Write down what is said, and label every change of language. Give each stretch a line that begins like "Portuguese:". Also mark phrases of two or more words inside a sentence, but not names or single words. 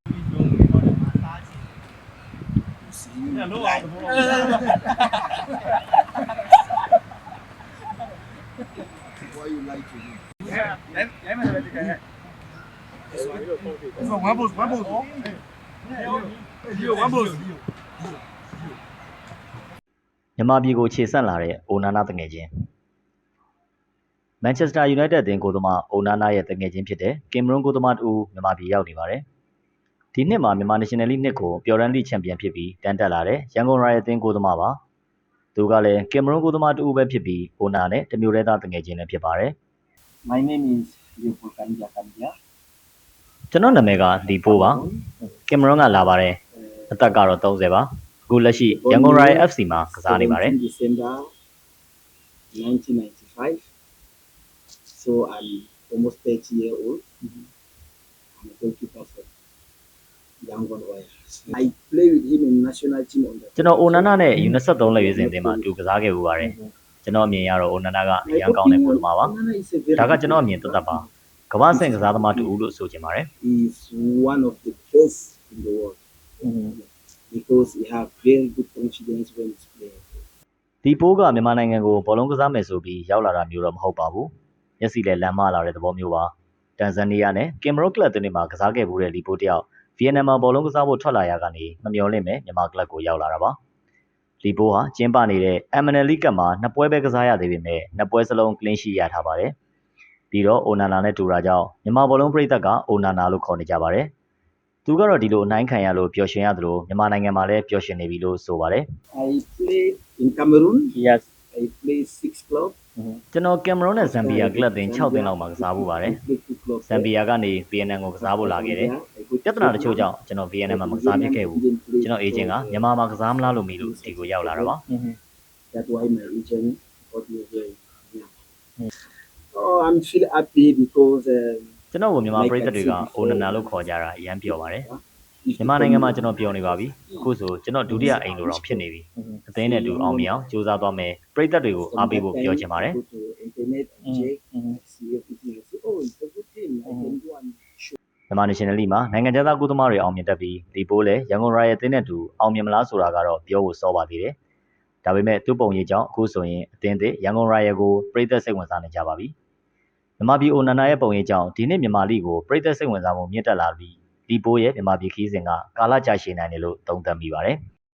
English: Why you like to do? One ball. One ball.
Burmese: မြန်မာပြည်ကိုခြေဆက်လာတဲ့အိုနာနာတငယ်ချင်းမန်ချက်စတာယူနိုက်တက်အသင်းကိုသမားအိုနာနာရဲ့တငယ်ချင်းဖြစ်တဲ့ကင်မရွန်ကိုသမားတူမြန်မာပြည်ရောက်နေပါတယ်။ဒီနှစ်မှာမြန်မာ
English: National League
Burmese: နှစ်ကိုပျော်ရမ်းလိချန်ပီယံဖြစ်ပြီးတန်းတက်လာတဲ့ရန်ကုန် Royal အသင်းကိုသမားပါ။သူကလည်းကင်မရွန်ကိုသမားတူပဲဖြစ်ပြီးအိုနာနဲ့တမျိုးတည်းသားတငယ်ချင်းလည်းဖြစ်ပါတယ်။
English: My name is Leopold Kandia.
Burmese: ကျွန်တော်နာမည်ကလီပိုးပါ။ကင်မရွန်ကလာပါတယ်။အသက်ကတော့30ပါ။အခုလက်ရှိရန်ကုန် Royal FC မှာကစားနေပါတယ်
English: December 1995. So I'm almost 30 years old. I'm a goalkeeper for Yangon Royals. I play with him in national team on the.
Burmese: ကျွန်တော်အိုနာနာနဲ့ U23 လက်ရွေးစင်အသင်းမှာအတူကစားခဲ့ပူပါတယ်ကျွန်တော်အမြင်ရတော့အိုနာနာကအရန်ကောင်းတဲ့ကိုယ်သမားပါဒါကကျွန်တော်အမြင်သက်သက်ပါကမ္ဘာ့ဆင့်ကစားသမားတူလို့ဆိုချင်ပါတယ်
English: He's one of the best in the world because he have very good confidence when he's playing.
Burmese: ဒီပိုးကမြန်မာနိုင်ငံကိုဘောလုံးကစားမယ်ဆိုပြီးရောက်လာတာမျိုးတော့မဟုတ်ပါဘူးမျက်စိလည်းလမ်းမလာတဲ့သဘောမျိုးပါတန်ဇန်နီးယားနဲ့ကင်မရွန်ကလပ်တွေမှာကစားခဲ့ပူတဲ့လီပိုးတယောက်ဗီယက်နမ်မှာဘောလုံးကစားဖို့ထွက်လာရကနေမမျှော်လင့်မဲ့မြန်မာကလပ်ကိုရောက်လာတာပါလီပိုးဟာကျင်းပနေတဲ့ MNL League ကပ်မှာနှစ်ပွဲပဲကစားရသေးပေမဲ့နှစ်ပွဲစလုံး
English: clean sheet
Burmese: ရထားပါတယ်ပြီးတော့အိုနာနာနဲ့တူတာကြောင့်မြန်မာဘောလုံးပရိသတ်ကအိုနာနာလို့ခေါ်နေကြပါတယ်သူကတော့ဒီလိုအနိုင်ခံရလို့ပျော်ရွှင်ရသလိုမြန်မာနိုင်ငံမှာလည်းပျော်ရွှင်နေပြီလို့ဆိုပါတယ်
English: I play in Cameroon. Yes I play 6 clubs.
Burmese: ကျွန်တော်ကင်မရွန်နဲ့ဇမ်ဘီယာကလပ်တင်6သင်းလောက်မှာကစားဖို့ပါတယ်
English: Play 2 clubs.
Burmese: ဇမ်ဘီယာကနေ VNN ကိုကစားဖို့လာခဲ့တယ်ပြဿနာတချို့ကြောင့်ကျွန်တော် VNN မှာမကစားဖြစ်ခဲ့ဘူးကျွန်တော်အေဂျင့်ကမြန်မာမှာကစားမလားလို့မေးလို့ဒီကိုရောက်လာတာပါ
English: That's why my agent got me here. Yeah. Oh, I'm feel happy because
Burmese: ကျွန်တော်ကမြန်မာပရိသတ်တွေကအိုနာနာလို့ခေါ်ကြတာအရန်ပျော်ပါတယ်မြန်မာနိုင်ငံမှာကျွန်တော်ပျော်နေပါပြီအခုဆိုကျွန်တော်ဒုတိယအိမ်လိုတော့ဖြစ်နေပြီအသင်းနဲ့တူအောင်မြင်အောင်ကြိုးစားသွားမယ်ပရိသတ်တွေကိုအားပေးဖို့ပြောချင်ပါတယ်
English: go to internet and check, see everything. I say, oh, it's a good team. I can go and show.
Burmese: မြန်မာ
English: National League
Burmese: မှာနိုင်ငံခြားသားကိုသမားတွေအောင်မြင်တတ်ပြီးဒီပိုးလည်းရန်ကုန် Royal အသင်းနဲ့တူအောင်မြင်မလားဆိုတာကတော့ပြောဖို့စောပါသေးတယ်ဒါပေမဲ့သူ့ပုံရိပ်ကြောင့်အခုဆိုရင်အသင်းသစ်ရန်ကုန် Royal ကိုပရိသတ်စိတ်ဝင်စားနေကြပါပြီမြန်မာပြည်အိုနာနာရဲ့ပုံရိပ်ကြောင့်ဒီနှစ်မြန်မာလိကိုပရိသတ်စိတ်ဝင်စားမှုမြင့်တက်လာပြီးဒီပိုးရဲ့မြန်မာပြည်ခီးစဉ်ကကာလကြာရှည်နိုင်တယ်လို့သုံးသပ်မိပါတယ်